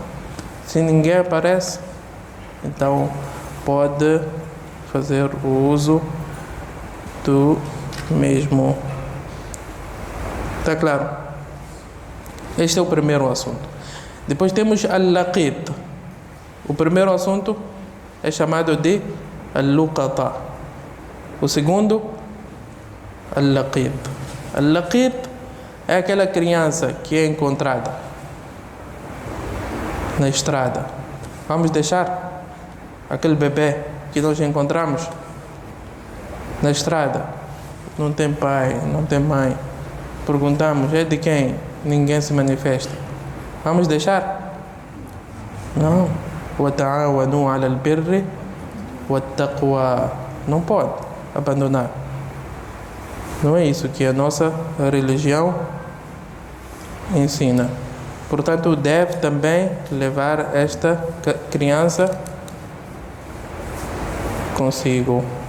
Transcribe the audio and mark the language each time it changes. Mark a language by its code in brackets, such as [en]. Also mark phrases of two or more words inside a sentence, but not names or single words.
[pt] Se ninguém aparece, então pode fazer o uso do mesmo. Está claro? Este é o primeiro assunto. Depois temos al-laqit. O primeiro assunto é chamado de al-luqata. O segundo, al-laqit. Al-laqit é aquela criança que é encontrada na estrada. Vamos deixar aquele bebê que nós encontramos na estrada. Não tem pai, não tem mãe. Perguntamos, é de quem? Ninguém se manifesta. Vamos deixar? Não. [ar] وَتَعَاوَنُوا عَلَى الْبِرِّ وَالتَّقْوَى. [pt] Não pode abandonar. Não é isso que a nossa religião ensina. Portanto, deve também levar esta criança consigo.